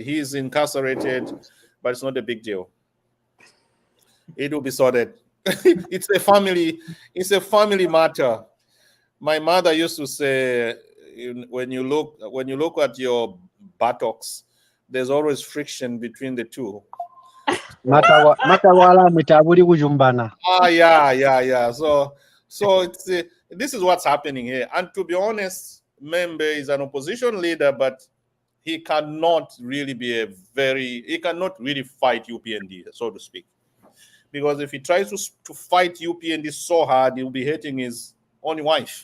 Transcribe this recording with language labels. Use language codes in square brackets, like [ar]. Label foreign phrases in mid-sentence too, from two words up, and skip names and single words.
[en] He's incarcerated, but it's not a big deal. It will be sorted. It's a family matter. My mother used to say, when you look at your buttocks, there's always friction between the two. [bem] Matawala mutabuli kujumbana. [en] Yeah. So it's this is what's happening here. And to be honest, Membe is an opposition leader, but he cannot really fight UPND, so to speak. Because if he tries to fight UPND so hard, he'll be hating his own wife.